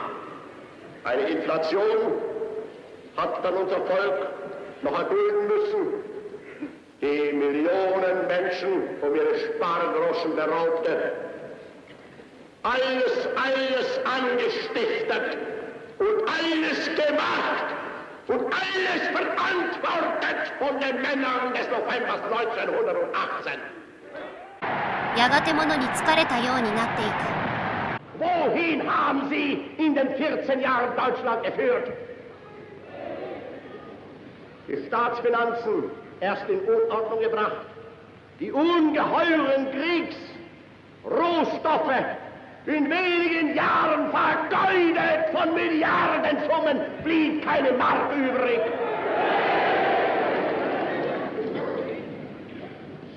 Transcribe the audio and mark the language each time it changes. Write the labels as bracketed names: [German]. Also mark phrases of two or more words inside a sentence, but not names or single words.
[German] Eine Inflation hat dann unser Volk noch erdulden müssen, die Millionen Menschen um ihre Spargroschen beraubte. Alles angestiftet und alles gemacht und alles verantwortet von den Männern des Novembers 1918. [Japanese] やがて物に疲れたようになっていく。 [German] Wohin haben Sie in den 14 Jahren Deutschland geführt? Die Staatsfinanzen erst in Unordnung gebracht, die ungeheuren Kriegsrohstoffe in wenigen Jahren vergeudet, von Milliardensummen blieb keine Mark übrig.